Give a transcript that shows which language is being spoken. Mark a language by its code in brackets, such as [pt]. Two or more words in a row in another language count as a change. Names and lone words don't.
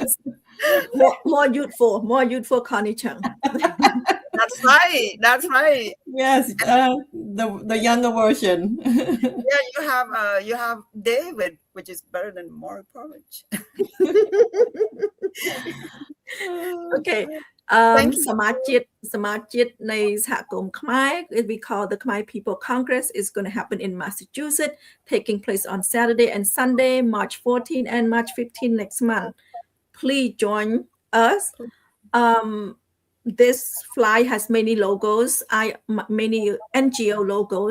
[en] More youthful Connie Chung. Not That's right. That's right. Yes, the younger version. Yeah, you have David, which is better than more porridge. Okay. Thank you. [km] សមាជិកនៃ សហគមន៍ខ្មែរ [en] we call the Khmer People Congress is going to happen in Massachusetts, taking place on Saturday and Sunday, March 14 and March 15 next month. Please join us. This fly has many logos, many NGO logos.